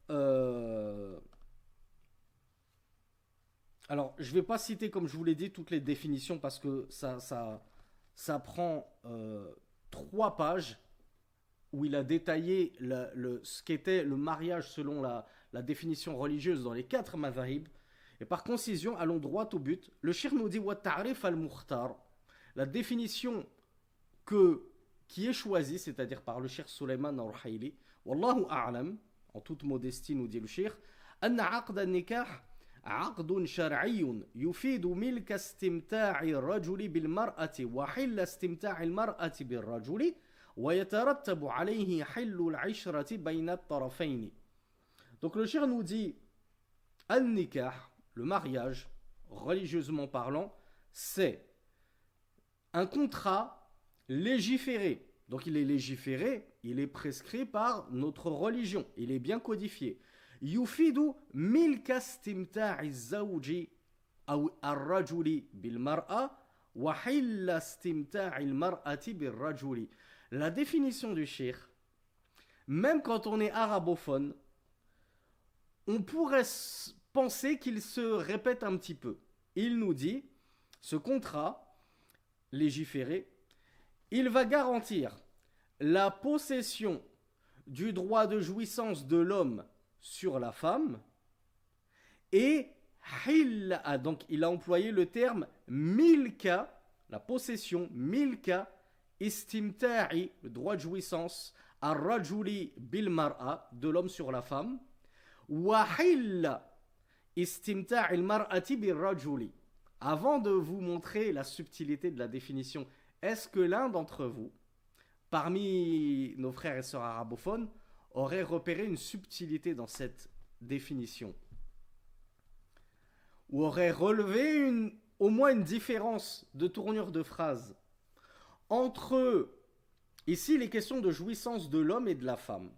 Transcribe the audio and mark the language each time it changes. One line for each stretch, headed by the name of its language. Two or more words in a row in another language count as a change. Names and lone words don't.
French: Alors, je ne vais pas citer, comme je vous l'ai dit, toutes les définitions parce que ça prend 3 pages où il a détaillé ce qu'était le mariage selon la définition religieuse dans les 4 madhahib. Et par concision, allons droit au but. Le Cheikh nous dit
Arabic: والتعريف المختار,
French: la définition qui est choisie, c'est-à-dire par le Cheikh Sulayman al-Ruhaili,
Arabic: والله أعلم,
French: en toute modestie nous dit le Cheikh,
Arabic: أن عقد النكاح عقد شرعي يفيد ملك استمتاع الرجل بالمرأة وحل استمتاع المرأة بالرجل ويترتب عليه حل العشرة بين الطرفين.
French: Donc le Cheikh nous dit an-nikah, le mariage, religieusement parlant, c'est un contrat légiféré. Donc il est légiféré, il est prescrit par notre religion, il est bien codifié.
Arabic: يفيد ملك استمتاع الزوج أو الرجل بالمرأة وحل استمتاع المرأة بالرجل.
French: La définition du cheikh, même quand on est arabophone, on pourrait penser qu'il se répète un petit peu. Il nous dit, ce contrat légiféré, il va garantir la possession du droit de jouissance de l'homme sur la femme et donc il a employé le terme milka, la possession,
Arabic: ملك استمتاع,
French: le droit de jouissance,
Arabic: الرجل بالمرأة,
French: de l'homme sur la femme,
Arabic: وحل استمتاع المرأة بالرجل.
French: Avant de vous montrer la subtilité de la définition, est-ce que l'un d'entre vous, parmi nos frères et sœurs arabophones, aurait repéré une subtilité dans cette définition? Ou aurait relevé au moins une différence de tournure de phrase entre, ici, les questions de jouissance de l'homme et de la femme.